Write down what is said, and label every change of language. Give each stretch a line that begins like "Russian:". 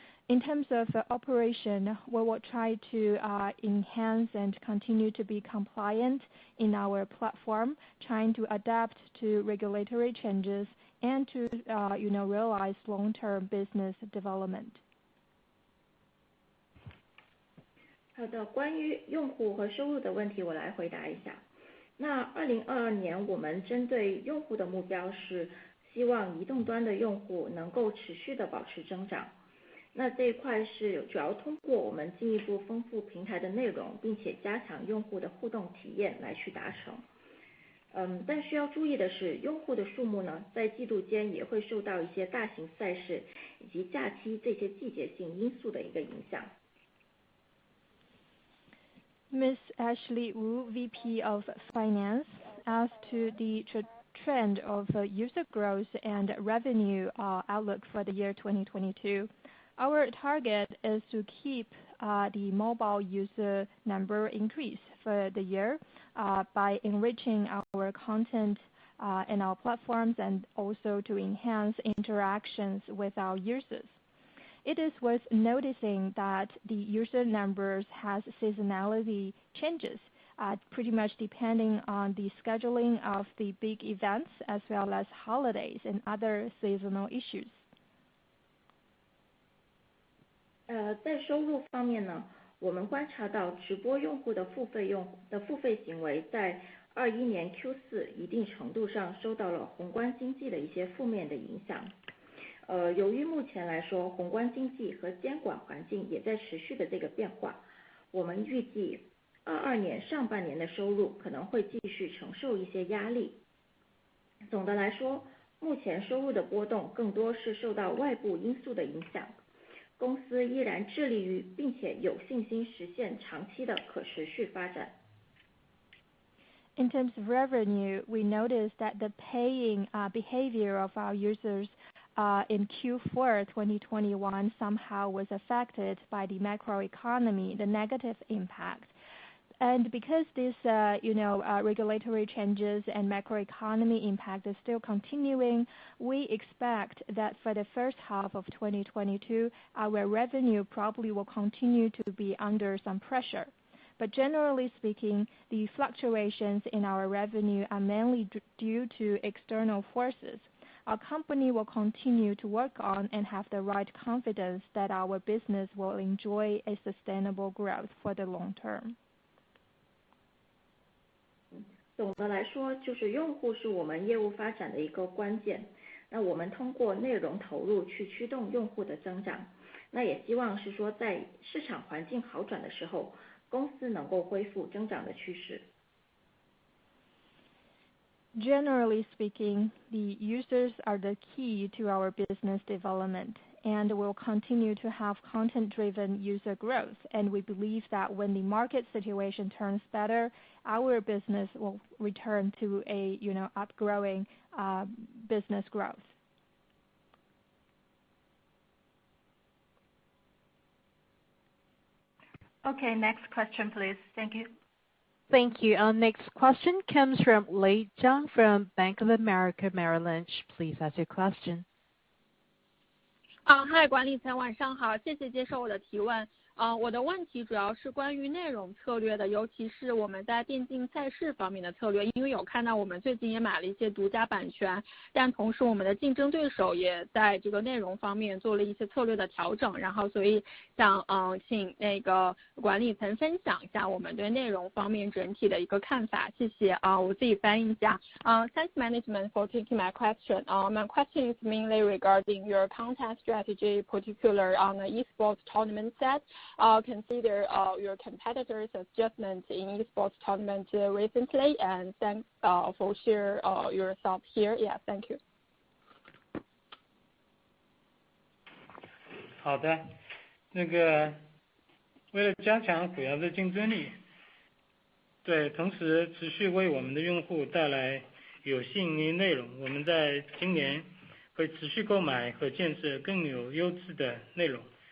English: In terms of operation, we will try to enhance and continue to be compliant in our platform, trying to adapt to regulatory changes and to realize long-term business development.
Chinese: 好的，关于用户和收入的问题，我来回答一下。那2022年我们针对用户的目标是希望移动端的用户能够持续的保持增长。那这一块是主要通过我们进一步丰富平台的内容，并且加强用户的互动体验来去达成。但需要注意的是，用户的数目呢，在季度间也会受到一些大型赛事以及假期这些季节性因素的一个影响。
English: Ms. Ashley Wu, VP of Finance, as to the trend of user growth and revenue outlook for the year 2022. Our target is to keep the mobile user number increase for the year by enriching our content in our platforms and also to enhance interactions with our users. It is worth noticing that the user numbers has seasonality changes pretty much depending on the scheduling of the big events as well as holidays and other seasonal issues.
Chinese: 在收入方面呢，我们观察到直播用户的付费行为在21年 Q4 一定程度上受到了宏观经济的一些负面的影响。由于目前来说宏观经济和监管环境也在持续的这个变化，我们预计22年上半年的收入可能会继续承受一些压力。总的来说，目前收入的波动更多是受到外部因素的影响。公司依然致力于并且有信心实现长期的可持续发展。
English: In terms of revenue, we noticed that the paying behavior of our users in Q4 2021 somehow was affected by the macroeconomy, the negative impact. And because this, regulatory changes and macroeconomy impact is still continuing, we expect that for the first half of 2022, our revenue probably will continue to be under some pressure. But generally speaking, the fluctuations in our revenue are mainly due to external forces. Our company will continue to work on and have the right confidence that our business will enjoy a sustainable growth for the long term.
Chinese: 总的来说，就是用户是我们业务发展的一个关键。那我们通过内容投入去驱动用户的增长。那也希望是说，在市场环境好转的时候，公司能够恢复增长的趋势。
English: Generally speaking, the users are the key to our business development, and we'll continue to have content-driven user growth. And we believe that when the market situation turns better, our business will return to a upgrowing business growth. Okay, next question, please. Thank you. Thank you. Our next question comes from Lei Zhang from Bank of America Merrill Lynch. Please ask your question.
Chinese: Hi, 管理层晚上好，谢谢接受我的提问。我的问题主要是关于内容策略的，尤其是我们在电竞赛事方面的策略，因为有看到我们最近也买了一些独家版权，但同时我们的竞争对手也在这个内容方面做了一些策略的调整，然后所以想请那个管理层分享一下我们对内容方面整体的一个看法，谢谢。我自己翻译一下。
English: Thanks management for taking my question. My question is mainly regarding your content strategy, particular on the esports tournament set. Consider your competitors' adjustments in esports tournament recently, and thanks for share your thoughts here. Yeah, thank you.
Chinese: 好的，为了加强虎牙的竞争力，对，同时持续为我们的用户带来有吸引力内容，我们在今年会持续购买和建设更有优质的内容。